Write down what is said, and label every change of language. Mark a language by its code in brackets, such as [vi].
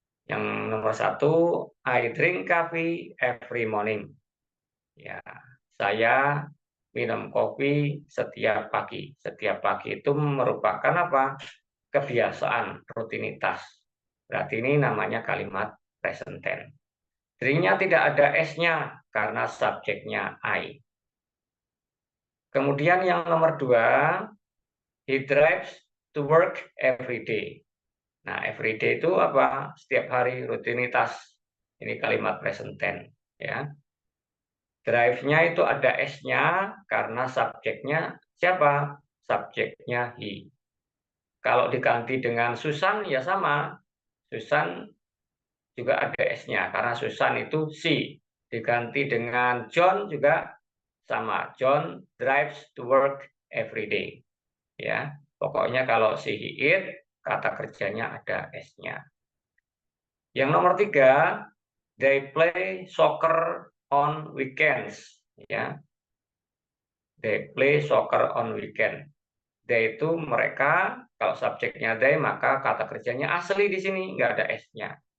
[id] Yang nomor 1, [en] I drink coffee every morning. [id] Ya, saya minum kopi setiap pagi. Setiap pagi itu merupakan apa? Kebiasaan, rutinitas. Berarti ini namanya kalimat present tense. Drinknya tidak ada S-nya karena subjeknya I. Kemudian yang nomor 2, [en] he drives to work every day. [id] Nah, every day itu apa? Setiap hari, rutinitas. Ini kalimat present tense. Ya. Drive-nya itu ada S-nya karena subjeknya siapa? Subjeknya he. Kalau diganti dengan Susan ya sama. Susan juga ada S-nya karena Susan itu she. Diganti dengan John juga sama. [en] John drives to work every day. [id] Ya, pokoknya kalau si he it, kata kerjanya ada S-nya. Yang nomor 3, [en] they play soccer on weekends. Ya, they play soccer on weekend. [id] They itu mereka, kalau subjeknya they, maka kata kerjanya asli di sini, nggak ada S-nya.